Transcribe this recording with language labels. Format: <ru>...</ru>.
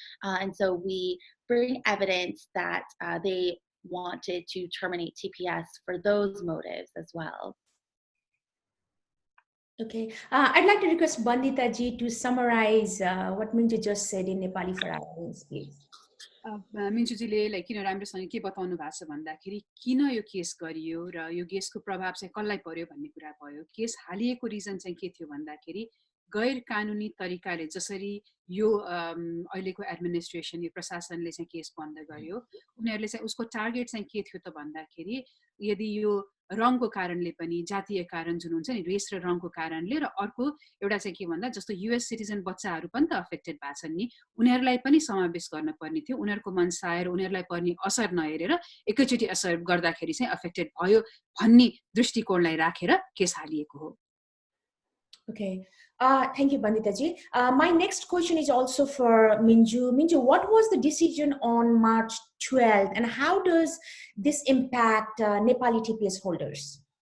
<en>And so we bring evidence that they wanted to terminate TPS for those motives as well. Okay, I'd like to request Bandita ji to summarize what Minju just said in Nepali for our audience, please.</en> <ne>मिन्जुजीले किन राम्रोसँग के बताउनु भएको छ भन्दाखेरि किन यो case गरियो र यो केसको प्रभाव चाहिँ कसलाई पर्यो भन्ने कुरा भयो। केस हालिएको रिजन चाहिँ के थियो भन्दाखेरि गैर कानुनी तरिकाले जसरी यो अहिलेको एडमिनिस्ट्रेसन यो प्रशासनले चाहिँ केस बन्द गर्यो, उनीहरूले चाहिँ उसको टार्गेट चाहिँ के थियो त भन्दाखेरि यदि यो रङको कारणले पनि जातीय कारण जुन हुन्छ नि रेस र रङको कारणले र अर्को एउटा चाहिँ के भन्दा जस्तो युएस सिटिजन बच्चाहरू पनि त अफेक्टेड भएको छन् नि, उनीहरूलाई पनि समावेश गर्न पर्ने थियो। उनीहरूको मनसाय र उनीहरूलाई पर्ने असर नहेरेर एकैचोटि असर गर्दाखेरि चाहिँ अफेक्टेड भयो भन्ने दृष्टिकोणलाई राखेर केस हालिएको हो।</ne> <en>Okay, thank you, Bandita ji. My next question is also for Minju. Minju, what was the decision on March 12th, and how does this impact Nepali TPS holders?</en>